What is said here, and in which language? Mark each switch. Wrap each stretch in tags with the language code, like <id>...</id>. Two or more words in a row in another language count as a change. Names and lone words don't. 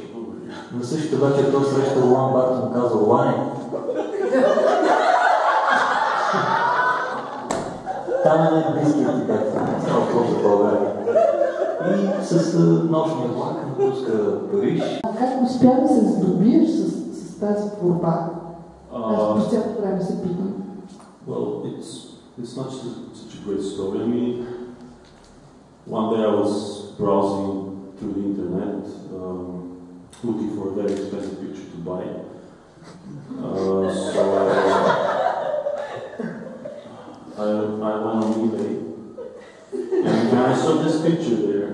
<bg>На същата вечер той среща Ролан Барт и му казва: Лане, там е най-близкият ти бед, става въпрос за България. И с нощния влак напуска Париж. Как успя да се здобиеш с тази творба? Аз по цялото време се питам.</bg> <en>Well, it's not such a great story. I mean, one day I was browsing through the internet, looking for a very expensive picture to buy. So I went on eBay, and I saw this picture there.</en>